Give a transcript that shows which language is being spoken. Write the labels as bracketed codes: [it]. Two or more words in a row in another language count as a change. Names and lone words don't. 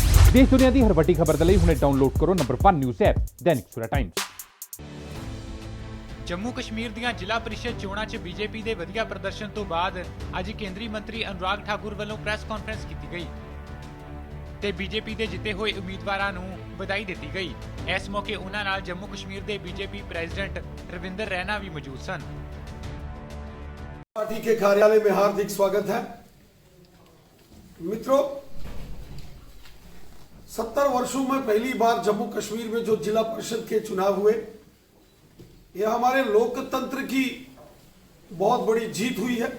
[pa] ਦੇਸ਼ ਦੁਨੀਆ ਕੀ ਹਰ ਵੱਡੀ ਖਬਰ ਦੇ ਲਈ ਹੁਣੇ ਡਾਊਨਲੋਡ ਕਰੋ ਨੰਬਰ 1 ਨਿਊਜ਼ ਐਪ ਦੈਨਿਕ ਸਵੇਰਾ ਟਾਈਮਜ਼। जम्मू कश्मीर ਦੀਆਂ ਜ਼ਿਲ੍ਹਾ ਪਰਿਸ਼ਦ ਚੋਣਾਂ 'ਚ ਬੀਜੇਪੀ ਦੇ ਵਧੀਆ ਪ੍ਰਦਰਸ਼ਨ ਤੋਂ ਬਾਅਦ ਅੱਜ ਕੇਂਦਰੀ ਮੰਤਰੀ ਅਨੁਰਾਗ ਠਾਕੁਰ ਵੱਲੋਂ ਪ੍ਰੈਸ ਕਾਨਫਰੰਸ ਕੀਤੀ ਗਈ ਤੇ ਬੀਜੇਪੀ ਦੇ ਜਿੱਤੇ ਹੋਏ ਉਮੀਦਵਾਰਾਂ ਨੂੰ ਵਧਾਈ ਦਿੱਤੀ ਗਈ। ਇਸ ਮੌਕੇ ਉਹਨਾਂ ਨਾਲ ਜੰਮੂ ਕਸ਼ਮੀਰ ਦੇ ਬੀਜੇਪੀ ਪ੍ਰੈਜ਼ੀਡੈਂਟ ਰਵਿੰਦਰ ਰੈਨਾ ਵੀ ਮੌਜੂਦ ਸਨ। [hi] पार्टी के कार्यालय में हार्दिक स्वागत है। मित्रों, 70 वर्षों में पहली बार जम्मू कश्मीर में जो जिला परिषद के चुनाव हुए, यह हमारे लोकतंत्र की बहुत बड़ी जीत हुई है।